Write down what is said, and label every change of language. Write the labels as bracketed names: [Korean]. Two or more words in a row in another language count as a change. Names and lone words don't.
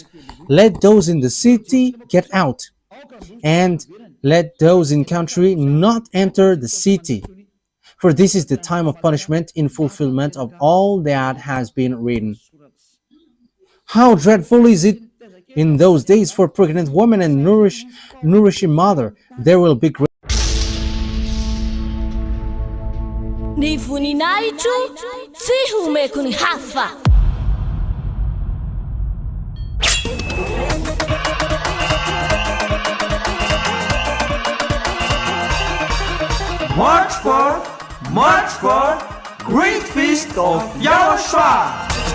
[English] Let those in the city get out. And let those in country not enter the city. For this is the time of punishment in fulfillment of all that has been written. How dreadful is it in those days for pregnant women and nourishing mother. There will be great. [Malagasy] Ny voninahitro tsy homeko ny hafa. [English] March 4, Great Feast of YAHOSHUAH.